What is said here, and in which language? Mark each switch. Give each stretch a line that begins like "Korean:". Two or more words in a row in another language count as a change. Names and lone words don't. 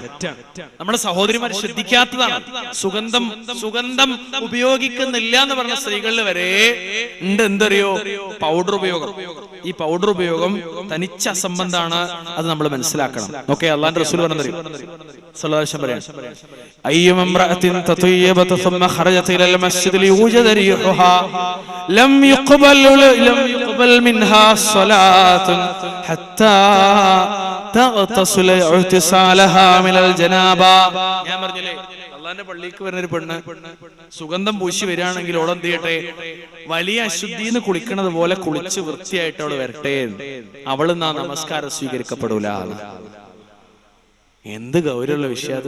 Malayalam: നമ്മുടെ സഹോദരിമാർ ശ്രദ്ധിക്കാത്തതാണ്. സുഗന്ധം ഉപയോഗിക്കുന്നില്ല എന്ന് പറഞ്ഞ സ്ത്രീകളിൽ വരെ ഉണ്ട് എന്തറിയോ? പൗഡർ ഉപയോഗം. ഈ പൗഡർ ഉപയോഗം തനിച്ച അസംബന്ധാണ്. അത് നമ്മൾ മനസ്സിലാക്കണം. ഓക്കെ, അള്ളാന്റെ റസൂൽ പറഞ്ഞറിയോ?
Arabic: أيما امرأة تطيبت ثم خرجت الى المسجد ليوجد ريحها لم يقبل منها صلاة حتى تغتسل اغتسالها من الجنابه.
Malayalam: ഞാൻ പറഞ്ഞില്ലേ, അള്ളാന്റെ പള്ളിക്ക് വരുന്ന ഒരു പെണ്ണ് സുഗന്ധം പൂശി വരികയാണെങ്കിൽ ഓൾ എന്ത് ചെയ്യട്ടെ? വലിയ അശുദ്ധിന്ന് കുളിക്കണത് പോലെ കുളിച്ച് വൃത്തിയായിട്ട് അവള് വരട്ടെ. അവള് നമസ്കാരം സ്വീകരിക്കപ്പെടൂല. എന്ത് ഗൗരവമുള്ള വിഷയം അത്!